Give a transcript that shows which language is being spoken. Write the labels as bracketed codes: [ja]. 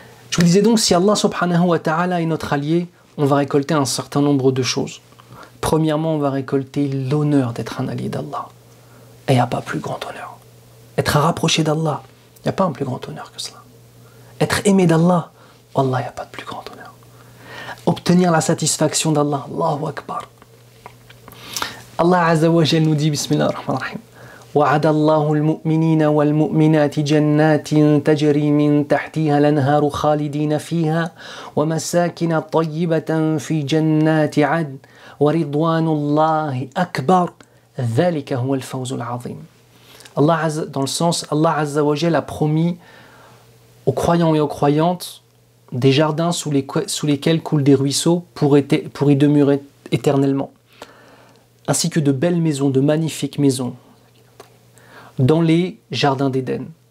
[fr] Je vous disais donc, si Allah subhanahu wa ta'ala est notre allié, on va récolter un certain nombre de choses. Premièrement, on va récolter l'honneur d'être un allié d'Allah. Et il n'y a pas plus grand honneur. Être rapproché d'Allah, il n'y a pas un plus grand honneur que cela. Être aimé d'Allah, Allah, il n'y a pas de plus grand honneur. Obtenir la satisfaction d'Allah, Allahu Akbar. Allah Azza wa Jal nous dit, [ar] Bismillah ar-Rahman ar-Rahim, وعد الله المؤمنين والمؤمنات جنات تجري من تحتها الأنهار خالدين فيها ومساكن طيبة في جنات عدن ورضوان الله أكبر ذلك هو الفوز العظيم. [fr] Dans le sens, Allah Azza wa Jal a promis aux croyants et aux croyantes des jardins sous lesquels coulent des ruisseaux pour y demeurer éternellement, ainsi que de belles maisons, de magnifiques maisons dans les jardins d'Éden.